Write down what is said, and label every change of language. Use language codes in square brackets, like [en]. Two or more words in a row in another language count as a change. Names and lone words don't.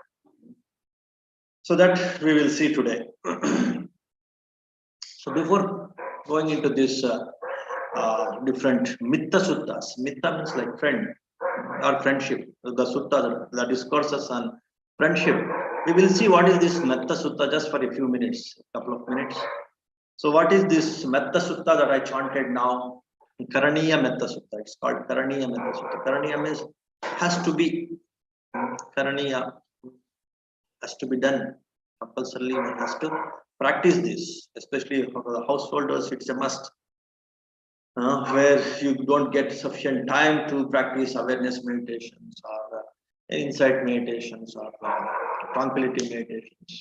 [en] So that we will see today. So before going into this different mitta suttas, mitta means like friend or friendship. The sutta, the discourses on friendship. We will see what is this metta sutta just for a few minutes, a couple of minutes. So what is this metta sutta that I chanted now? Karaniya metta sutta. It's called Karaniya metta sutta. Karaniya means has to be. Karaniya has to be done. Compulsorily one has to practice this, especially for the householders. It's a must. Where you don't get sufficient time to practice awareness meditations, or insight meditations, or tranquility meditations.